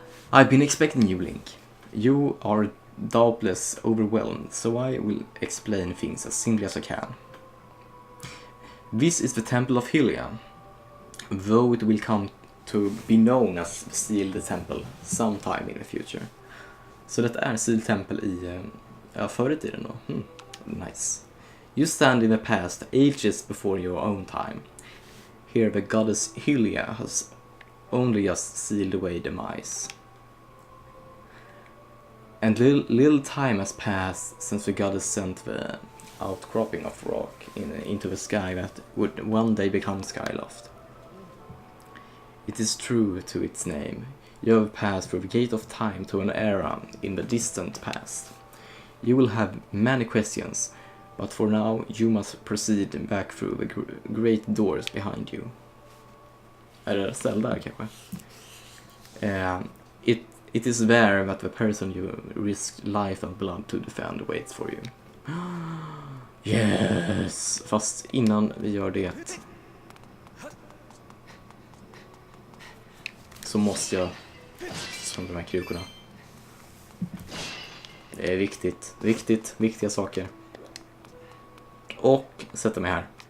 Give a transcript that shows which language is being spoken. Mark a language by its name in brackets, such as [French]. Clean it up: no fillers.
[English] I've been expecting you, Link. You are doubtless overwhelmed, so I will explain things as simply as I can. This is the Temple of Hylia, though it will come to be known as Sealed Temple sometime in the future. [Swedish] Så det är Sealed Temple i förr i tiden då. [English] Nice. You stand in the past, ages before your own time. Here the goddess Hylia has only just sealed away demise. And little time has passed since the goddess sent the outcropping of rock into the sky that would one day become Skyloft. It is true to its name. You have passed through the gate of time to an era in the distant past. You will have many questions, but for now you must proceed back through the great doors behind you. [Swedish] Är det Zelda kanske? [English] It is there that the person you risked life and blood to defend waits for you. Yes! [Swedish] Fast innan vi gör det så måste jag som de här krukorna. Det är viktiga saker. Och sätta mig här.